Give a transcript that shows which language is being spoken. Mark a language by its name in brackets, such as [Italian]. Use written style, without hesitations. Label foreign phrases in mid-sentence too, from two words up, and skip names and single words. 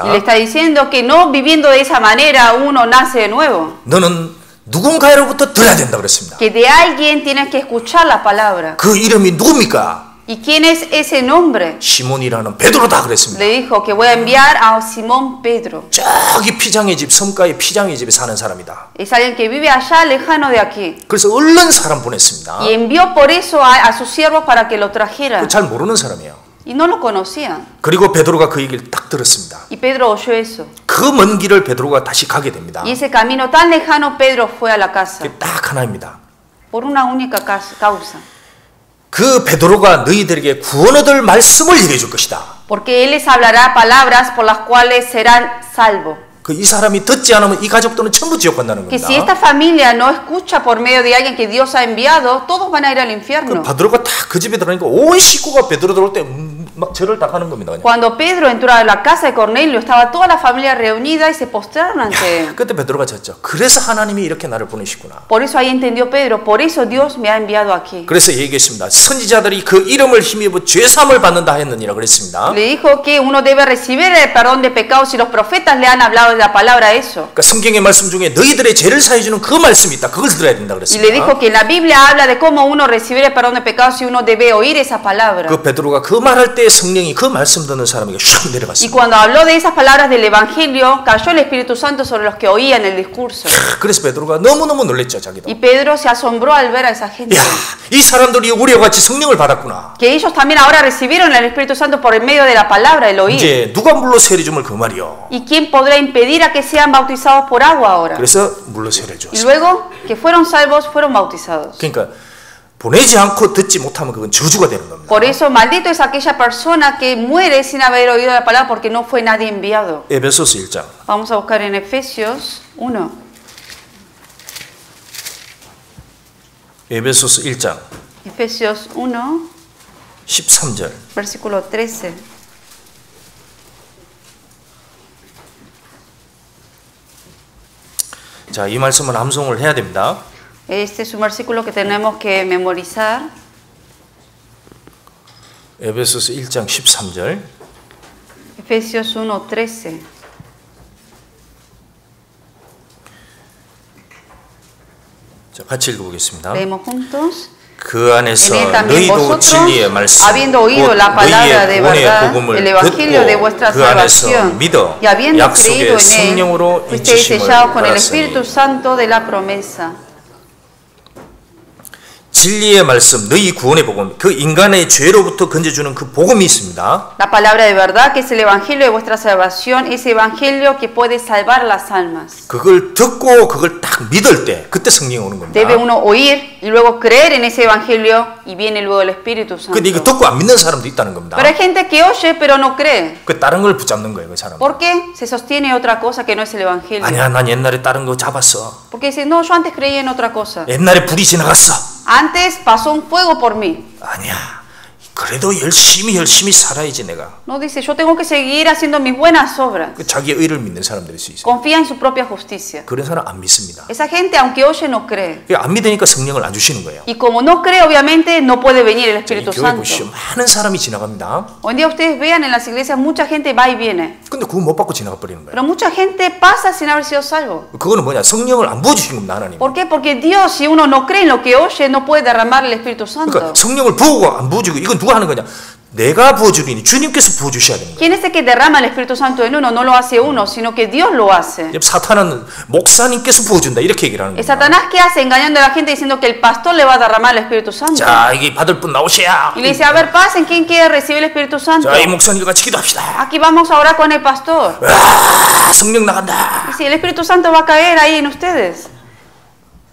[Spanish] Y le está diciendo que no viviendo de esa manera uno nace de nuevo. [Korean] 너는 누군가로부터 들어야 된다 그랬습니다. [Spanish] Que de alguien tienes que escuchar la palabra. [Korean] 그 이름이 누굽니까? [Spanish] ¿Y quién es ese nombre? [Korean] 시몬이라는 베드로다 그랬습니다. [Spanish] Le dijo que voy a enviar a Simón Pedro. [Korean] 저기 피장의 집, 섬가의 피장의 집에 사는 사람이다. [Spanish] Es alguien que vive allá lejano de aquí. [Korean] 그래서 얼른 사람 보냈습니다. [Spanish] Y envió por eso a sus siervos para que lo trajeran. [Korean] 잘 모르는 사람이에요. [Spanish] Y no lo conocían. [Korean] 그리고 베드로가 그 얘기를 딱 들었습니다. [Spanish] Y Pedro oyó eso. [Korean] 그 먼 길을 베드로가 다시 가게 됩니다. [Spanish] Y ese camino tan lejano Pedro fue a la casa. [Korean] 그게 딱 하나입니다. [Spanish] Por una única causa. [Korean] 그 베드로가 너희들에게 구원 얻을 말씀을 얘기해 줄 것이다. [Spanish] Porque él les hablará palabras por las cuales serán salvos. [Korean] 그 이 사람이 듣지 않으면 이 가족들은 전부 지옥 간다는 [Spanish] Que [Korean] 겁니다. [Spanish] si esta familia no escucha por medio de alguien que Dios ha enviado, todos van a ir al infierno. [Korean] 베드로가 딱 그 집에 들어가니까 온 식구가 베드로 들어올 때 막 절을 딱 하는 겁니다. 그냥. [Spanish] Cuando Pedro entró a la casa de Cornelio, estaba toda la familia reunida y se postraron ante él. [Korean] 그때 베드로가 졌죠. 그래서 하나님이 이렇게 나를 보내시구나. [Spanish] Por eso ahí entendió Pedro, por eso Dios me ha enviado aquí. [Korean] 그래서 얘기했습니다. 선지자들이 그 이름을 힘입어 죄사함을 받는다 했느니라 그랬습니다. [Spanish] Le dijo que uno debe recibir el perdón de pecados y los profetas le han hablado de la palabra eso. [Korean] 그러니까 성경의 말씀 중에 너희들의 죄를 사해 주는 그 말씀이 있다. 그걸 들어야 된다 [Spanish] Y le [Korean] 그랬습니다. [Spanish] dijo que en la Biblia habla de cómo uno recibe el perdón de pecados y uno debe oír esa palabra. [Korean] 그 베드로가 그 말할 때 성령이 그 말씀 듣는 사람에게 슉 [Spanish] Y [Korean] 내려갔습니다. [Spanish] cuando habló de esas palabras del Evangelio, cayó el Espíritu Santo sobre los que oían el discurso. [Korean] 그래서 베드로가 너무너무 놀랬죠, 자기도. [Spanish] Y Pedro se asombró al ver a esa gente. [Korean] 야, 이 사람들이 우리와 같이 성령을 받았구나. [Spanish] Que ellos también ahora recibieron el Espíritu Santo por el medio de la palabra, el oír. [Korean] 이제 누가 물로 세례 주면 그 말이요. [Spanish] ¿Y quién podrá impedir a que sean bautizados por agua ahora? [Korean] 그래서 물로 세례 [Spanish] Y [Korean] 줬어요. [Spanish] luego que fueron salvos, fueron bautizados. [Korean] 그러니까 보내지 않고 듣지 못하면 그건 저주가 되는 겁니다. [Spanish] Por eso, maldito es aquella persona que muere sin haber oído la palabra porque no fue nadie enviado. [Korean] 에베소서 1장. [Spanish] Vamos a buscar en Efesios 1. [Korean] 에베소서 1장 [Spanish] Efesios 1, [Korean] 13절. [Spanish] versículo 13. [Korean] 자, 이 말씀은 암송을 해야 됩니다. [Spanish] Este es un versículo que tenemos que memorizar. [Korean] 에베소서 1장 13절. [Spanish] Efesios 1, 13. [Korean] 자, 같이 읽어보겠습니다. [Spanish] Leemos juntos. [Korean] 그 안에서 [Spanish] En él también [Korean] 너희도 [Spanish] vosotros, [Korean] 진리의 말씀, [Spanish] habiendo oído la palabra de [Korean] 구원의 [Spanish] verdad, [Korean] 복음을 [Spanish] el evangelio de [Korean] 듣고 [Spanish] vuestra [Korean] 그 안에서 [Spanish] salvación, [Korean] 믿어 [Spanish] y habiendo creído [Korean] 약속의 [Spanish] en él, [Korean] 성령으로 [Spanish] fuisteis [Korean] 인치심을 [Spanish] sellados con el Espíritu [Korean] 받았으니 [Spanish] Santo de la promesa. [Korean] 진리의 말씀, 너희 구원의 복음, 그 인간의 죄로부터 건져주는 그 복음이 있습니다. [Spanish] La palabra de verdad, que es el evangelio de vuestra salvación, ese evangelio que puede salvar las almas. [Korean] 그걸 듣고 그걸 딱 믿을 때 그때 성령이 오는 겁니다. [Spanish] Debe uno oír y luego creer en ese evangelio y viene luego el Espíritu Santo. [Korean] 근데 이거 듣고 안 믿는 사람도 있다는 겁니다. [Spanish] Pero hay gente que oye pero no cree. [Korean] 그 다른 걸 붙잡는 거예요, 그 사람. [Spanish] ¿Por qué? Se sostiene otra cosa que no es el evangelio. [Korean] 아니야, 난 옛날에 다른 거 잡았어. [Spanish] Porque dice, no, yo antes creí en otra cosa. [Korean] 옛날에 불이 지나갔어. [Spanish] Antes pasó un fuego por mí. [Korean] 아니야. 그래도 열심히 살아야지 내가. [Spanish] No dice, yo tengo que seguir haciendo mis buenas obras. [Korean] 그 자기 의를 믿는 사람들일 수 있어요. [Spanish] Confía en su propia justicia. [Korean] 그런 사람 안 믿습니다. [Spanish] Esa gente, aunque oye, no cree. [Korean] 안 믿으니까 성령을 안 주시는 거예요. [Spanish] Y como no cree, obviamente, no puede venir el [Korean] 이 [Spanish] Espíritu [Korean] 교회 [Spanish] Santo. [Korean] 보시죠. 많은 사람이 지나갑니다. [Spanish] Hoy en día ustedes vean en las iglesias, mucha gente va y viene. [Korean] 근데 그거 못 받고 지나가 버리는 거예요. [Spanish] Pero mucha gente pasa sin haber sido salvo. [Korean] 그거는 뭐냐? 성령을 안 부어주신 겁니다, 하나님. [Spanish] ¿Por qué? Porque Dios, si uno no cree en lo que oye, no puede derramar el Espíritu Santo. [Korean] 그러니까 성령을 부어고 안 부어주고 이건 누가 하는 거냐? 내가 부어주리니 주님께서 부어주셔야 되는 거예요. [Spanish] ¿Quién es el que derrama el Espíritu Santo en uno? No lo hace uno, sino que Dios lo hace. [Korean] 사탄은 목사님께서 부어준다 이렇게 얘기를 하는 [Spanish] ¿Es [Korean] 거예요. [Spanish] Satanás que hace? Engañando a la gente diciendo que el pastor le va a derramar el Espíritu Santo. [Korean] 자, 이게 받을 분 나오셔야. [Spanish] Y le dice, a ver, pasen, ¿quién quiere recibir el Espíritu Santo? [Korean] 자, 이 목사님과 같이 기도합시다. [Spanish] Aquí vamos a orar con el pastor. [Korean] 아, 성령 나간다. [Spanish] Y si el Espíritu Santo va a caer ahí en ustedes.